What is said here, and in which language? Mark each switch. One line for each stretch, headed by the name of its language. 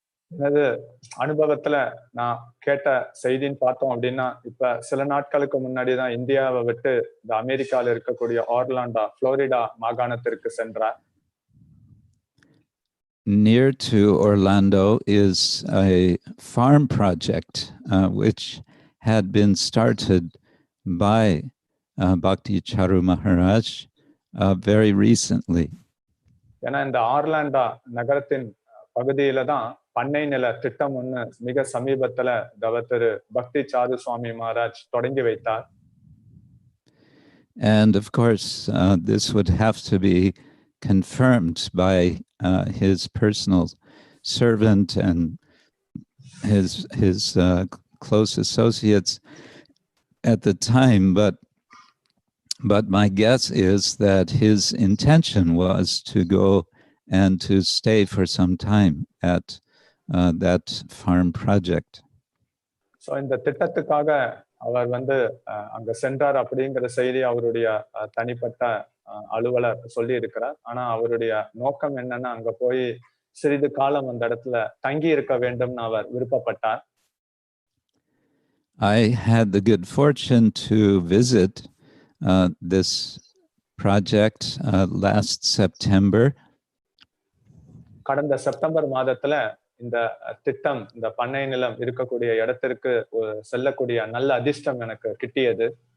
Tamil: எனது அனுபவத்துல நான் கேட்ட செய்தின்னு பார்த்தோம் அப்படின்னா, இப்ப சில நாட்களுக்கு முன்னாடி தான் இந்தியாவை விட்டு இந்த அமெரிக்கால இருக்கக்கூடிய ஆர்லாண்டா, புளோரிடா மாகாணத்திற்கு சென்றார்.
English: Near to Orlando is a farm project which had been started by Bhakti Charu Maharaj very recently.
Tamil: ஏன்னா இந்த ஆர்லாண்டா நகரத்தின் பகுதியில தான் பண்ணை நில திட்டம் ஒண்ணு மிக சமீபத்துல திரு பக்தி சாரு சுவாமி மகாராஜ் தொடங்கி வைத்தார்.
English: And of course, this would have to be confirmed by his personal servant and his close associates at the time, but my guess is that his intention was to go and to stay for some time at that farm project.
Tamil: So இந்த திட்டத்துக்காக அவர் வந்து அங்க சென்றார் அப்படிங்கிற செய்தி அவருடைய தனிப்பட்ட அலுவலர் சொல்லி இருக்கிறார். ஆனா அவருடைய நோக்கம் என்னன்னா, அங்க போய் சிறிது காலம் அந்த இடத்துல தங்கி இருக்க வேண்டும்னு அவர் விருப்பப்பட்டார்.
English: I had the good fortune to visit this project last September.
Tamil: கடந்த செப்டம்பர் மாதத்துல இந்த திட்டம், இந்த பண்ணை நிலம் இருக்கக்கூடிய இடத்திற்கு செல்லக்கூடிய நல்ல அதிர்ஷ்டம் எனக்கு கிட்டியது.